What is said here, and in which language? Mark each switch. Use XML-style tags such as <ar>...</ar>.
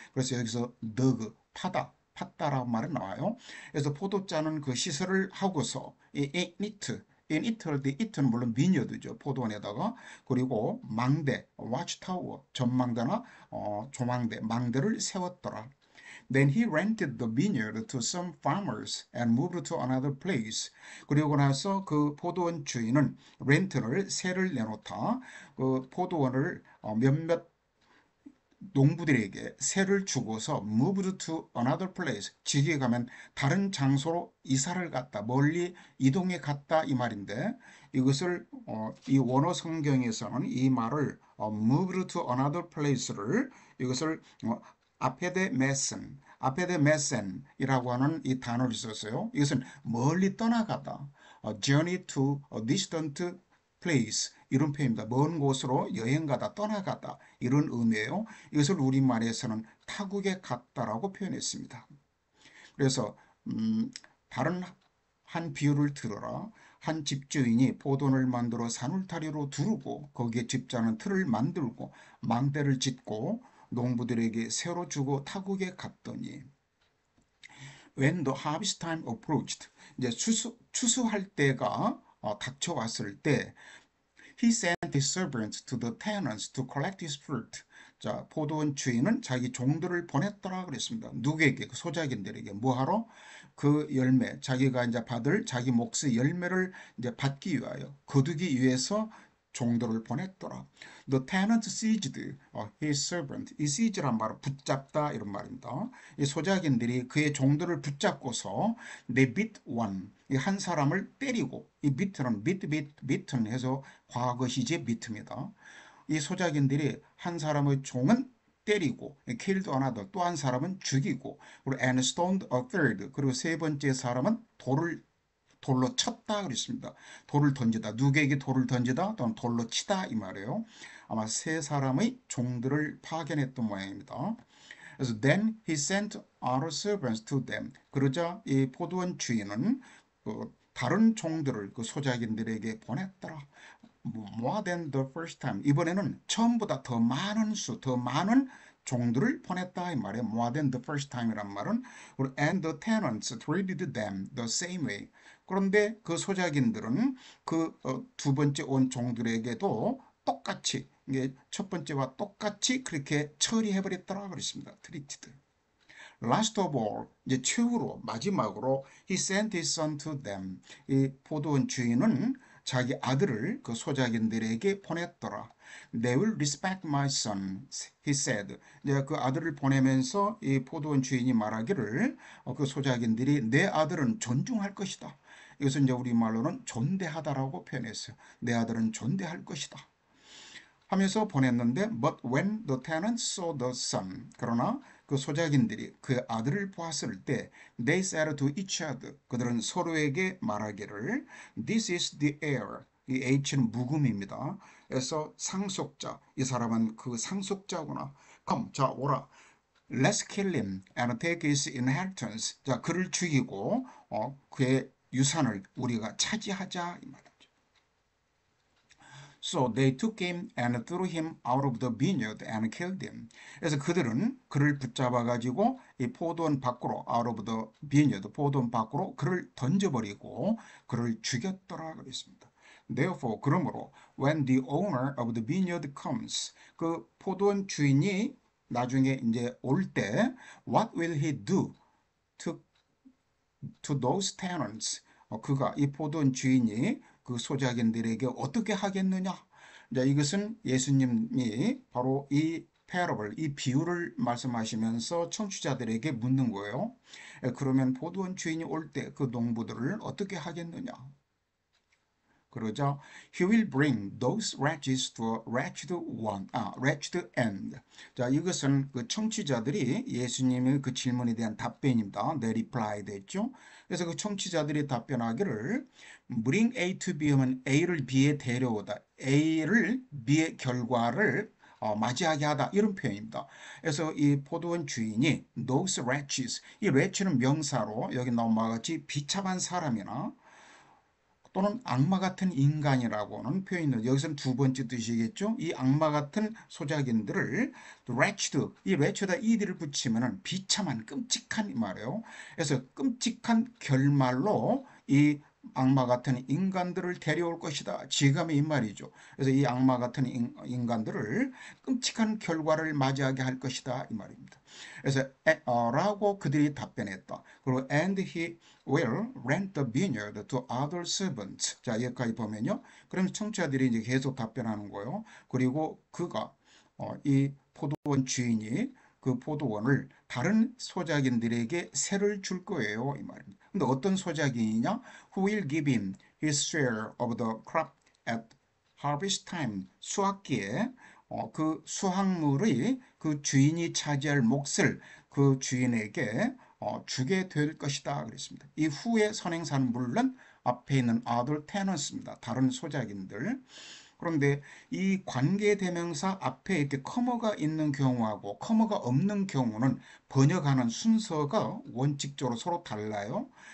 <ko>그래서 여기서 너그 팠다라고 말이 나와요. 그래서 포도 짜는 그 시설을 하고서 이</ko> <en>it in Italy,</en> <ko>Italy는 물론 비녀드죠. 포도원에다가. 그리고 망대, watchtower, 전망대나 조망대, 망대를 세웠더라.</ko> <en>Then he rented the vineyard to some farmers and moved to another place.</en> <ko>그리고 나서 그 포도원 주인은 렌트를 세를 내놓다 그 포도원을 몇몇 농부들에게 세를 주고서</ko> <en>moved to another place.</en> <ko>지게 가면 다른 장소로 이사를 갔다. 멀리 이동해 갔다 이 말인데 이것을 이 원어 성경에서는 이 말을</ko> <en>moved to another place</en> <ko>를 이것을 아페데 메센, 아페데 메센이라고 하는 이 단어를 썼어요. 이것은 멀리 떠나가다.</ko> <en>journey to a distant place</en> <ko>이런 표현입니다. 먼 곳으로 여행가다, 떠나가다 이런 의미예요. 이것을 우리말에서는 타국에 갔다라고 표현했습니다. 그래서 다른 한 비유를 들어라. 한 집주인이 포도원을 만들어 산울타리로 두르고 거기에 집자는 틀을 만들고 망대를 짓고 농부들에게 새로 주고 타국에 갔더니</ko> <en>when the harvest time approached 이제 추수할 때가 닥쳐왔을 때 he sent his servants to the tenants to collect his fruit.</en> <ko>자, 포도원 주인은 자기 종들을 보냈더라 그랬습니다. 누구에게? 그 소작인들에게 뭐하러? 그 열매, 자기가 이제 받을 자기 몫의 열매를 이제 받기 위하여 거두기 위해서 종들을 보냈더라.</ko> <en>The tenant seized his servant.</en> <ko>이 seize란 말은 붙잡다 이런 말입니다. 이 소작인들이 그의 종들을 붙잡고서</ko> <en>they beat one.</en> <ko>이 한 사람을 때리고 이 beat는 beaten 해서 과거 시제 beat입니다. 이 소작인들이 한 사람의 종은 때리고</ko> <en>killed another</en> <ko>또 한 사람은 죽이고 그리고</ko> <en>and stoned a third</en> <ko>그리고 세 번째 사람은 돌로 쳤다 그랬습니다. 돌을 던지다. 누구에게 돌을 던지다 또는 돌로 치다 이 말이에요. 아마 세 사람의 종들을 파견했던 모양입니다. 그래서</ko> <en>then he sent other servants to them.</en> <ko>그러자 이 포도원 주인은 다른 종들을 그 소작인들에게 보냈더라.</ko> <en>More than the first time.</en> <ko>이번에는 처음보다 더 많은 더 많은 종들을 보냈다 이 말이에요.</ko> <en>More than the first time</en> <ko>이란 말은</ko> <en>and the tenants treated them the same way.</en> <ko>그런데 그 소작인들은 그 두 번째 온 종들에게도 똑같이 이게 첫 번째와 똑같이 그렇게 처리해버렸더라 그랬습니다.</ko> <en>treated. Last of all,</en> <ko>이제 최후로 마지막으로</ko> <en>he sent his son to them.</en> <ko>이 포도원 주인은 자기 아들을 그 소작인들에게 보냈더라.</ko> <en>They will respect my son, he said.</en> <ko>이제 그 아들을 보내면서 이 포도원 주인이 말하기를 그 소작인들이 내 아들은 존중할 것이다. 이것은 이제 우리말로는 존대하다라고 표현했어요. 내 아들은 존대할 것이다. 하면서 보냈는데</ko> <en>but when the tenants saw the son</en> <ko>그러나 그 소작인들이 그 아들을 보았을 때</ko> <en>they said to each other</en> <ko>그들은 서로에게 말하기를</ko> <en>this is the heir</en> <ko>이 H는 묵음입니다. 그래서 상속자 이 사람은 그 상속자구나.</ko> <en>come</en> <ko>자 오라</ko> <en>let's kill him and take his inheritance</en> <ko>자 그를 죽이고 그의 유산을 우리가 차지하자 이 말이죠.</ko> <en>So they took him and threw him out of the vineyard and killed him.</en> <ko>그래서 그들은 그를 붙잡아 가지고 이 포도원 밖으로</ko> <en>out of the vineyard</en> <ko>포도원 밖으로 그를 던져버리고 그를 죽였더라 그랬습니다.</ko> <en>Therefore</en> <ko>그러므로</ko> <en>when the owner of the vineyard comes</en> <ko>그 포도원 주인이 나중에 이제 올 때</ko> <en>what will he do to those tenants</en> <ko>그가 이 포도원 주인이 그 소작인들에게 어떻게 하겠느냐? 자, 이것은 예수님이 바로 이 패러블, 이 비유를 말씀하시면서 청취자들에게 묻는 거예요. 그러면 포도원 주인이 올 때 그 농부들을 어떻게 하겠느냐? 그러자</ko> <en>he will bring those wretches to a wretched end.</en> <ko>자, 이것은 그 청취자들이 예수님의 그 질문에 대한 답변입니다. 내 reply 됐죠? 그래서 그 청취자들이 답변하기를 bring A to B 하면 A를 B에 데려오다. A를 B의 결과를 맞이하게 하다 이런 표현입니다. 그래서 이 포도원 주인이 those wretches 이 wretch는 명사로 여기 나온 바와 같이 비참한 사람이나 또는 악마 같은 인간이라고는 표현을 여기서는 두 번째 뜻이겠죠. 이 악마 같은 소작인들을 wretched 이 wretch에다 ed를 붙이면은 비참한 끔찍한 말이에요. 그래서 끔찍한 결말로 이 악마 같은 인간들을 데려올 것이다. 지감이 이 말이죠. 그래서 이 악마 같은 인간들을 끔찍한 결과를 맞이하게 할 것이다. 이 말입니다. 그래서 라고 그들이 답변했다. 그리고</ko> <en>and he will rent the vineyard to other servants.</en> <ko>자, 여기까지 보면요. 그럼 청취자들이 이제 계속 답변하는 거예요. 그리고 그가 이 포도원 주인이 그 포도원을 다른 소작인들에게 세를 줄 거예요. 이 말입니다. 근데 어떤 소작인이냐?</ko> <en>Who will give him his share of the crop at harvest time?</en> <ko>수확기에 그 수확물의 그 주인이 차지할 몫을 그 주인에게 주게 될 것이다. 그랬습니다. 이 후의 선행사는 물론 앞에 있는</ko> <en>other tenants</en> <ko>입니다. 다른 소작인들. 그런데 이 관계대명사 앞에 이렇게 커머가 있는 경우하고 커머가 없는 경우는 번역하는 순서가 원칙적으로 서로 달라요.</ko>